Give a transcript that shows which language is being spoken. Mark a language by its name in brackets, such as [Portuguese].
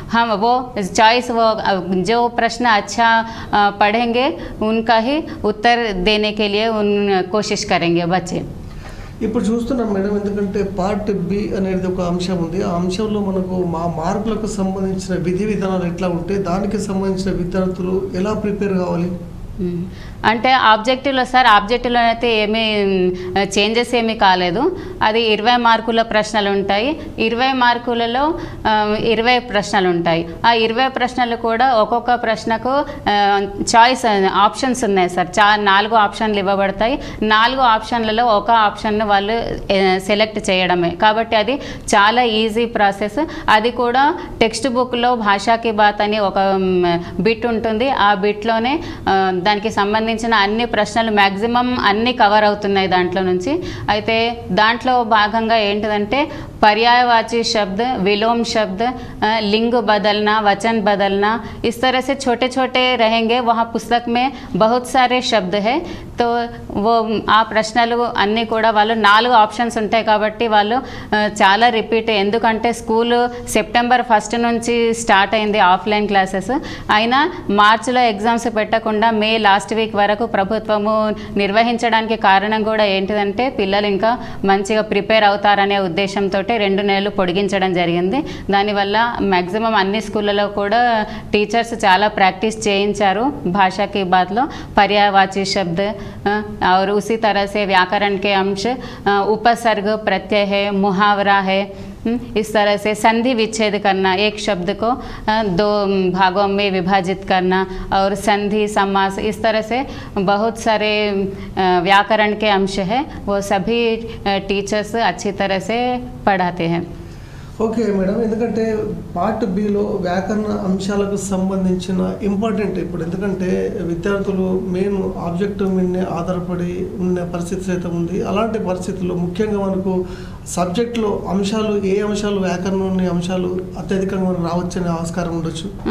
[Hindi] हम वो चॉइस वो जो प्रश्न अच्छा पढ़ेंगे उनका ही उत्तर देने के लिए उन कोशिश करेंगे बच्चे। [Telugu] ఇప్పుడు చూస్తున్నాం మేడం, ఎందుకంటే పార్ట్ బి అనేది ఒక అంశం ఉంది. ఆ అంశంలో మనకు మార్కులకు సంబంధించిన విధి విధానాలు ఎట్లా ఉంటే దానికి సంబంధించిన విద్యార్థులు ఎలా ప్రిపేర్ కావాలి అంటే ఆబ్జెక్టివ్లో సార్ ఆబ్జెక్టివ్లో అయితే ఏమీ చేంజెస్ ఏమీ కాలేదు. అది 20 మార్కుల ప్రశ్నలు ఉంటాయి. 20 మార్కులలో 20 ప్రశ్నలు ఉంటాయి. ఆ 20 ప్రశ్నలు కూడా ఒక్కొక్క ప్రశ్నకు చాయిస్ ఆప్షన్స్ ఉన్నాయి సార్. 4 ఆప్షన్లు ఇవ్వబడతాయి. 4 ఆప్షన్లలో ఒక ఆప్షన్ను వాళ్ళు సెలెక్ట్ చేయడమే. కాబట్టి అది చాలా ఈజీ ప్రాసెస్. అది కూడా టెక్స్ట్ బుక్లో భాషాకి బాత్ అని ఒక బిట్ ఉంటుంది. ఆ బిట్లోనే దానికి సంబంధించిన అన్ని ప్రశ్నలు మ్యాక్సిమం అన్ని కవర్ అవుతున్నాయి దాంట్లో నుంచి. అయితే దాంట్లో భాగంగా ఏంటిదంటే [Hindi] पर्यायवाची शब्द विलोम शब्द लिंग बदलना वचन बदलना इस तरह से छोटे छोटे रहेंगे। वहाँ पुस्तक में बहुत सारे शब्द है तो वो आ [Telugu] प्रश्नలు అన్నీ కూడా వాళ్ళు 4 ఆప్షన్స్ ఉంటాయి కాబట్టి వాళ్ళు చాలా రిపీట్. ఎందుకంటే స్కూల్ సెప్టెంబర్ 1 నుంచి స్టార్ట్ అయింది ఆఫ్లైన్ క్లాసెస్. అయినా మార్చిలో ఎగ్జామ్స్ పెట్టకుండా మే లాస్ట్ వీక్ వరకు ప్రభుత్వము నిర్వహించడానికి కారణం కూడా ఏంటిదంటే పిల్లలు ఇంకా మంచిగా ప్రిపేర్ అవుతారనే ఉద్దేశంతో 2 నెలలు పొడిగించడం జరిగింది. దానివల్ల మ్యాక్సిమం అన్ని స్కూళ్ళలో కూడా టీచర్స్ చాలా ప్రాక్టీస్ చేయించారు [Hindi] भाषा की बात लो पर्यायवाची शब्द और उसी तरह से व्याकरण के अंश उपसर्ग प्रत्यय है मुहावरा है इस तरह से संधि विच्छेद करना, एक शब्द को 2 भागों में विभाजित करना, और संधि समास, इस तरह से बहुत सारे व्याकरण के अंश है, वो सभी टीचर्स अच्छी तरह से पढ़ाते हैं। [Telugu] ఓకే మేడం, ఎందుకంటే పార్ట్ బిలో వ్యాకరణ అంశాలకు సంబంధించిన ఇంపార్టెంట్ ఇప్పుడు, ఎందుకంటే విద్యార్థులు మెయిన్ ఆబ్జెక్టివ్ మీదనే ఆధారపడి ఉన్న పరిస్థితి సైతం ఉంది. అలాంటి పరిస్థితుల్లో ముఖ్యంగా మనకు సబ్జెక్ట్లో అంశాలు, ఏ అంశాలు వ్యాకరణంలోని అంశాలు అత్యధికంగా మనకు రావచ్చనే ఆస్కారం ఉండొచ్చు?